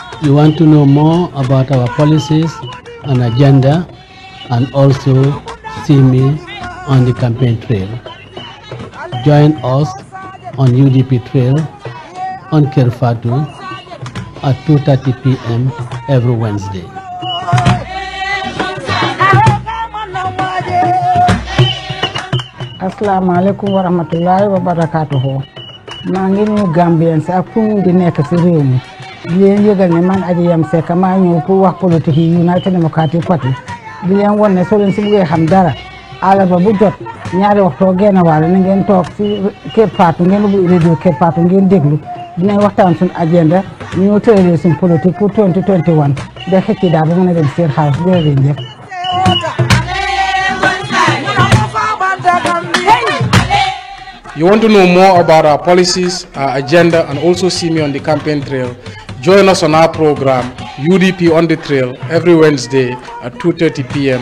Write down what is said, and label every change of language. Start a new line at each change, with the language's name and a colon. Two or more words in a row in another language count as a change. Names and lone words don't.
English: you want to know more about our policies and agenda, and also see me on the campaign trail, join us on UDP trail on Kerfatu at 2:30 p.m. every Wednesday.
Arabic: Assalamu alaikum wa rahmatullahi wa barakatuhu.
Wolof: Mangi ñu Gambien sa fu ñu di nekk ci réew mi di leen yëgal ne man Aji Yam Seck maa ñëw pour wax politique yi United Democratic Party di leen won ne soo leen si bëggee xam dara àllarba bu jot ñaari waxtoo genn wàll na ngeen toog ci Kër Fatou ngeen ubbi radio Kër Fatou ngeen déglu dinañ waxtaan suñu agenda ñu tëralee suñu politique pour 2021 ba xëcc daal ba mën a dem seen xaalis jërëjëf.
English: You want to know more about our policies, our agenda, and also see me on the campaign trail? Join us on our program, UDP on the Trail, every Wednesday at 2:30 p.m.